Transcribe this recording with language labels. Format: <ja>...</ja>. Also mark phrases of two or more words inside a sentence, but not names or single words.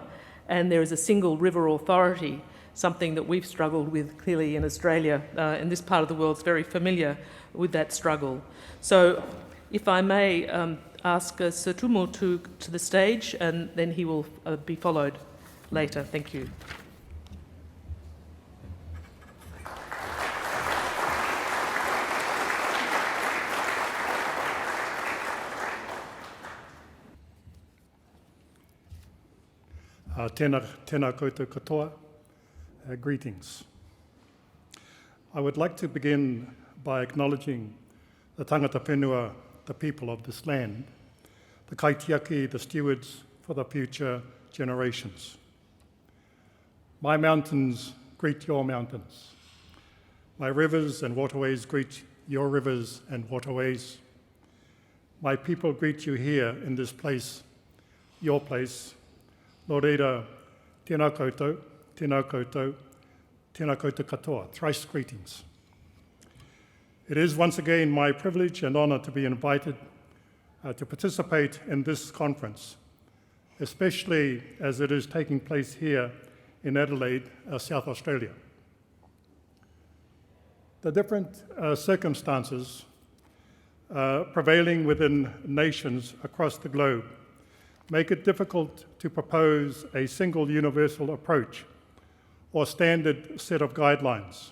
<en>And there is a single river authority, something that we've struggled with clearly in Australia, and this part of the world's very familiar with that struggle. So if I may ask Sir Tumu to the stage, and then he will be followed later. Thank you.</en> <mi>Tēnā koutou katoa.</mi> <en>Greetings. I would like to begin by acknowledging the</en> <mi>tangata whenua,</mi> <en>the people of this land, the kaitiaki, the stewards for the future generations. My mountains greet your mountains. My rivers and waterways greet your rivers and waterways. My people greet you here in this place, your place.</en> <mi>Nō reira, tēnā koutou, tēnā koutou, tēnā koutou katoa,</mi> <en>thrice greetings. It is once again my privilege and honour to be invited to participate in this conference, especially as it is taking place here in Adelaide, South Australia. The different circumstances prevailing within nations across the globe make it difficult to propose a single universal approach or standard set of guidelines.</en>